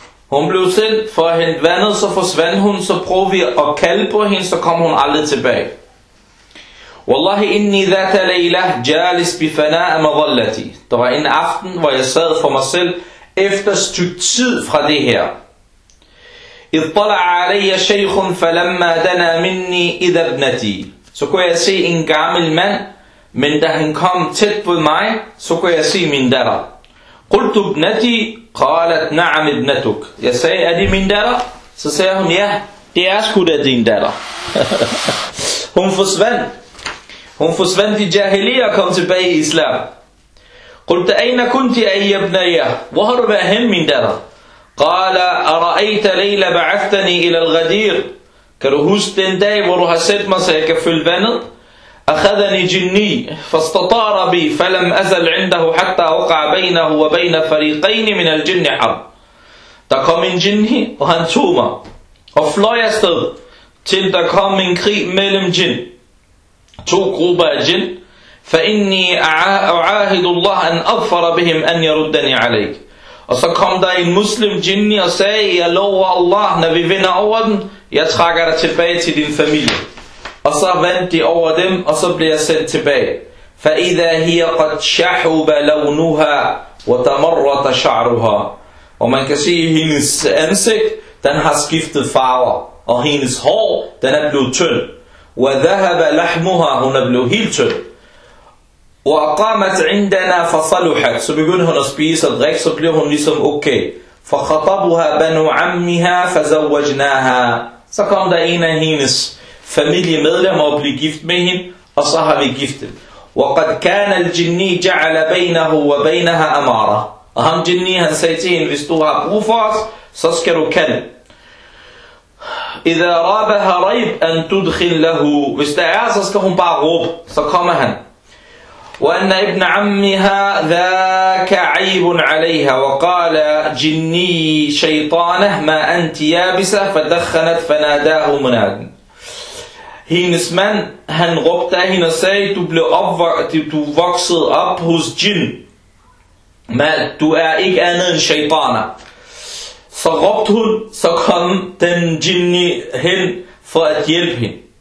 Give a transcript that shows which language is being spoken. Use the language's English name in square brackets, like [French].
[Danish] Hun blev sendt for at hente vandet, så forsvandt hun, så prøvede vi at kalde på hende, så kom hun aldrig tilbage. [Arabic] والله إني ذات ليلة جالس بفناء مظلتي. [Danish] Der var en aften, hvor jeg sad for mig selv efter et stykke tid fra det her. [Arabic] إذ طلع علي شيخ فلما دنا مني إذا ابنتي. [Danish] Så kunne jeg se en gammel mand, men da han kom tæt på mig, så kunne jeg se min datter. [Arabic] قلت ابنتي. قالت نعم ابنتك. [Danish] Jeg sagde, er det min datter? Så sagde hun, ja, det er sgu da din datter. Hun forsvandt. Hun forsvandt i jahiliya og kom tilbage i islam. [Arabic] قلت أين كنت أي ابنية؟ [Danish] Hvor har du været hen, min datter? [Arabic] قال أرأيت ليلة بعثتني إلى الغدير. [Danish] Kan du huske den dag, hvor du har sendt mig, så jeg kan fylde vandet? [Arabic] أخذني جني فاستطار بي فلم أزل عنده حتى وقع بينه وبين فريقين من الجن حرب. [Danish] Der kom en jinni, og han tog mig. Og fløj afsted, til der kom en krig mellem jinn. To grupper af jinn. [Arabic] فإني أعاهد الله أن أغفر بهم أن يردني عليك. [Danish] Og så kom der en muslim jinni og sagde, jeg lover Allah, når vi vinder over dem, jeg trækker dig tilbage til din familie. Og så vandt de over dem, og så blev jeg sendt tilbage. [Arabic] فإذا هي قد شحب لونها وتمرت شعرها. [Danish] Og man kan se hendes ansigt, den har skiftet farver, og hendes hår, den er blevet tynd. [Arabic] وذهب لحمها, [Danish] hun er blevet helt tynd. [Arabic] وأقامت عندنا فصلحت. [Danish] Så begyndte hun at spise og drikke, så blev hun ligesom okay. [Arabic] فخطبها بنو عمها فزوجناها. [Danish] Så kom der en af hendes familiemedlemmer og blev gift med hende, og så har vi giftet. [Arabic] وقد كان الجني جعل بينه وبينها أمارة. [Danish] Og ham jinni, han sagde til hende, hvis du har brug for os, så skal du kalde. [Arabic] إذا رابها ريب أن تدخل له. [Danish] Hvis der er, så skal hun bare råbe. Så kommer han. [Arabic] وأن ابن عمها ذاك عيب عليها وقال جني شيطانه ما أنت يابسة فدخنت فناداه مناد. [Danish] Hendes mand, han råbte af hende og sagde, du blev vokset op hos jinn. Men du er ikke andet end shaitana. Så råbte hun, så kom den jinni hen for at hjælpe hende.